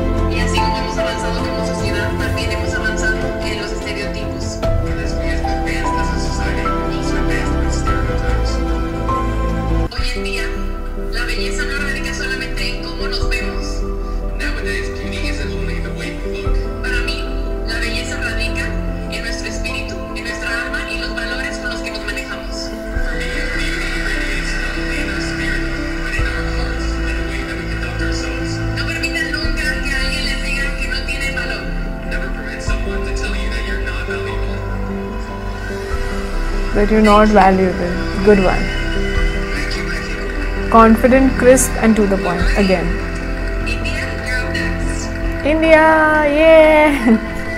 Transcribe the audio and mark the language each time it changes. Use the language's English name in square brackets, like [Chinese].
[Spanish] y así como hemos avanzado como sociedad, también hemos avanzado en los estereotipos. [English] as we have advanced as a society, we've also advanced with stereotypes. [Spanish] Hoy en día, la belleza no radica solamente en cómo nos vemos. [English] Nowadays, beauty isn't only the way we look. [Spanish] Para mí, la belleza radica en nuestro espíritu, en nuestra alma y los valores con los que nos manejamos. [English] For me, beauty radiates not only in our spirit, but in our hearts and the way that we conduct ourselves. [Spanish] No permitan nunca que alguien les diga que no tienen valor. [English] Never permit someone to tell you that you're not valuable. That you're not valuable. Good one. Thank you, my hero. Confident, crisp, and to the point. Again. India, you're up next. India, yeah.